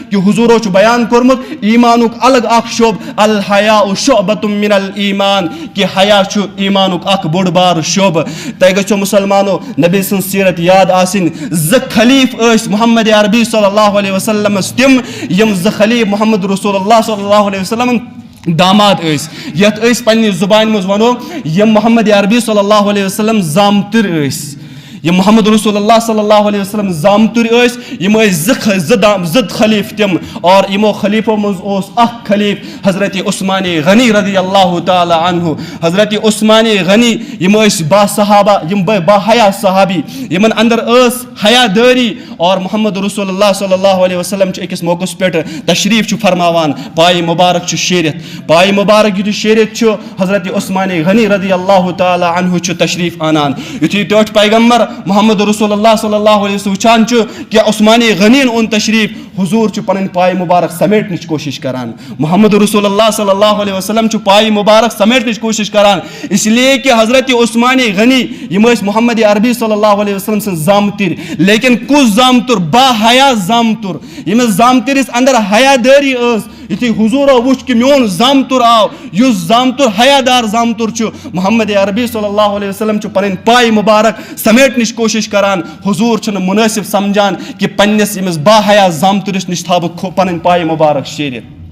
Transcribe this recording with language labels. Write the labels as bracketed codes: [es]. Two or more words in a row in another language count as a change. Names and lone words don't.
[ks] کہ حضورو چھ بیان کورمت ایمانک الگ اخ شعب [ar] الحیاء شعبۃ من الایمان [ks] کہ حیا چھ ایمانک اخ بوڑ بار شعب تہ گژھو مسلمانو نبی سن سیرت یاد آسن ز خلیف اس محمد عربی [ar] صلی اللہ علیہ وسلم [ks] تم یم ز خلیف محمد رسول اللہ [ar] صلی اللہ علیہ وسلم [ks] داماد اس یت اس پنہ زبان مز ونو یم محمد عربی [ar] صلی اللہ علیہ وسلم [ks] زامتر اس یہ محمد رسول اللہ [ar] صلی اللہ علیہ وسلم [ks] زامتر اس یم زد خلیف تم اور یمو خلیفو مز اس اخ خلیف حضرت عثمان غنی [ar] رضی اللہ تعالی عنہ [ks] حضرت عثمان غنی یم اس با صحابہ یم با حیا صحابی یمن اندر اس حیا داری اور محمد رسول اللہ [ar] صلی اللہ علیہ وسلم [ks] چھ اکس موقع پہ تشریف چھ فرماوان پائی مبارک چھ شیرت پائی مبارک یہ شیرت چھ حضرت عثمان غنی [ar] رضی اللہ تعالی عنہ [ks] چھ تشریف آنان یتھی ٹوٹ پیغمبر محمد رسول اللہ [ar] صلی اللہ علیہ وسلم [ks] وچان کہ عثمان غنی اون تشریف حضور چھ پن پائی مبارک سمیٹنچ کوشش کران محمد رسول اللہ [ar] صلی اللہ علیہ وسلم [ks] چھ پائی مبارک سمیٹنچ کوشش کران [ur] اس لیے کہ [ks] حضرت عثمان غنی یم محمد عربی [ar] صلی اللہ علیہ وسلم [ks] سن زامتر لیکن کس زامتر با حیا زامتر یم زامترس اندر حیا داری اس یتھی حضورو وچ کہ میون زامتر آو یس زامتر حیا دار زامتر چھ محمد عربی [ar] صلی اللہ علیہ وسلم [ks] چھ پن پائی مبارک سمیٹنچ کوشش کران حضور چھ مناسب سمجھان کہ پنس یمس با حیا زامترس نش تھاو پن پائی مبارک شیرت